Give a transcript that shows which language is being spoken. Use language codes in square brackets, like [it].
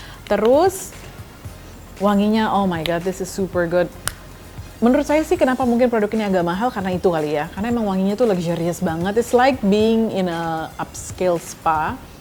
[id] Terus wanginya, [en] oh my god, this is super good. [id] Menurut saya sih kenapa mungkin produk ini agak mahal karena itu kali ya. Karena emang wanginya tuh luxurious banget. [en] It's like being in a upscale spa.